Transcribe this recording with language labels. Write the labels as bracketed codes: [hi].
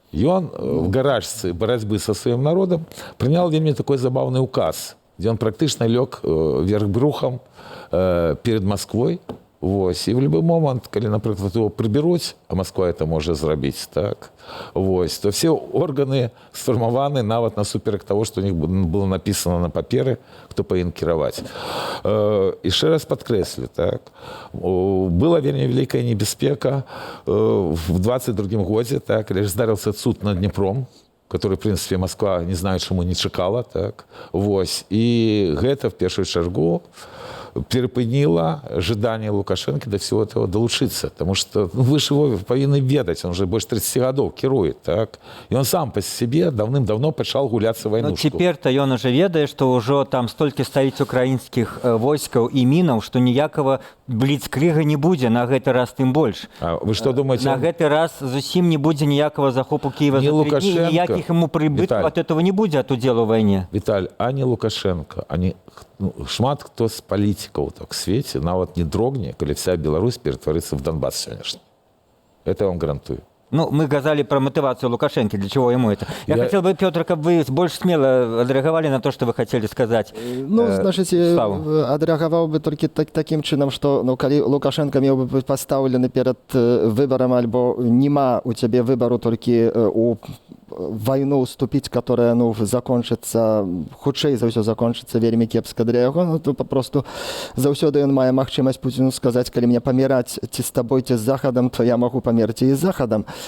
[ru] И он в гаражцы борьбы со своим народом принял вельми такой забавный указ, где он практично лег вверх брухом перед Москвой. Вось. [uk] І в будь-який момент, коли, наприклад, його приберуть, а Москва це може зробити, так, вось, то всі органи сформовані навіть насуперек того, що у них було написано на папері, хто повинен керувати. І ще раз підкреслю, так, була вельми велика небезпека в 22-м году, так, коли здарився суд над Дніпром, [ru] который, в принципе, Москва, не знаю, чему не чекала, так, вось, и это, в первую чергу, перепынила ожидание Лукашенко до всего этого долучиться, потому что вы же его повинны ведать, он же больше 30 годов керует, так, и он сам по себе давным-давно пошел гуляться войнушку. Но теперь-то он уже ведает, что уже там столько стоит украинских войсков и минов, что никакого блицкрига не будет, на этот раз тем больше. А вы что думаете? На этот раз зусім не будет никакого захопу Киева не за 3 дни, Лукашенко, никаких ему прибытков от этого не будет, от удела в войне. [uk] Виталь, а не Лукашенко, они, шмат кто з політиків так в світі, навіть не дрогне, коли вся Білорусь перетвориться в Донбас сьогоднішній. [ru] Это я вам гарантую. Ну, мы сказали про мотивацию Лукашенко, для чего ему это. Я хотел бы, Петр, как вы больше смело отреагировали на то, что вы хотели сказать. Ну, значит, отреагировал бы только таким чином, что, ну, коли Лукашенко мог бы быть поставлен перед выбором, альбо нема у тебя выбору только у войну уступить, которая, ну, закончится, худшей за все закончится вельми кепска для яго, ну, то попросту [be] заўсёды ён мае магчымасць [ru] Путину сказать, коли мне помирать ці с тобой, ці с Заходом, то я могу померти и с Заходом.